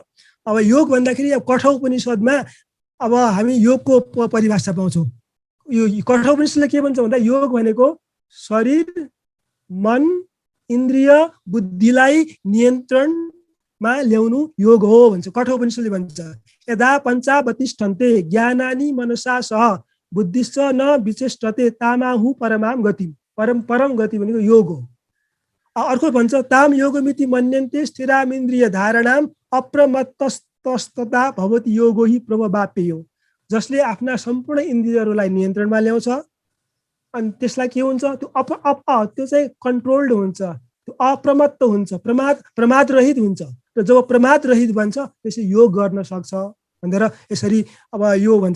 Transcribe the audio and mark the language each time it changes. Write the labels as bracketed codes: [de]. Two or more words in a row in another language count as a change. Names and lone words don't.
[ne] अब योग भन्दाखेरि अब कठोर उपनिषदमा अब हामी योगको परिभाषा पाउँछौँ। यो कठोर उपनिषदले के भन्छ भन्दा योग भनेको शरीर मन इन्द्रिय बुद्धिलाई नियन्त्रणमा ल्याउनु योग हो भन्छ कठोर उपनिषदले भन्छ। [sa] यदा पञ्चावतिष्ठन्ते ज्ञानानि मनसा सह बुद्धिश्च न विचेष्टते तामाहु परमां गति। [ne] परम गति भनेको योग हो। अर्को भन्छ [sa] ताम योगमिति मन्यन्ते स्थिरामिन्द्रिय धारणाम अप्रमत्तस्तता भवति योगो हि प्रभवाप्यो। [ne] जसले आफ्ना सम्पूर्ण इन्द्रियहरूलाई नियन्त्रणमा ल्याउँछ अनि त्यसलाई के हुन्छ त्यो चाहिँ कन्ट्रोल्ड हुन्छ, त्यो अप्रमत्त हुन्छ, प्रमाद रहित हुन्छ। र जब प्रमाद रहित बन्छ त्यसै योग गर्न सक्छ भनेर यसरी अब यो भन्छ।